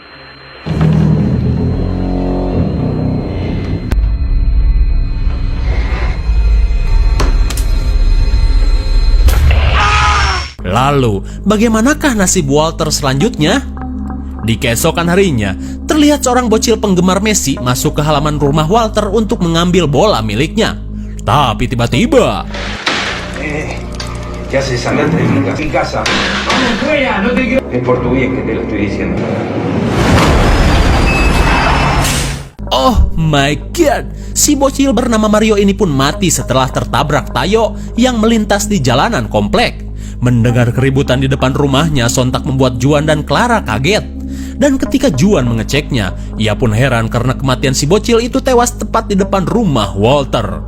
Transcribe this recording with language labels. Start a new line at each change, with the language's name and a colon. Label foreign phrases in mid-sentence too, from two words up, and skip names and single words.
Indonesian: Lalu, bagaimanakah nasib Walter selanjutnya? Di keesokan harinya, terlihat seorang bocil penggemar Messi masuk ke halaman rumah Walter untuk mengambil bola miliknya. Tapi tiba-tiba...
Spanish: ¿Qué haces? Andate de mi casa. ¡Vamos fuera! ¡No te quiero! Es por tu bien que te lo estoy diciendo.
English: Oh my god,
Indonesian: si bocil bernama Mario ini pun mati setelah tertabrak Tayo yang melintas di jalanan komplek. Mendengar keributan di depan rumahnya sontak membuat Juan dan Clara kaget. Dan ketika Juan mengeceknya, ia pun heran karena kematian si bocil itu tewas tepat di depan rumah Walter.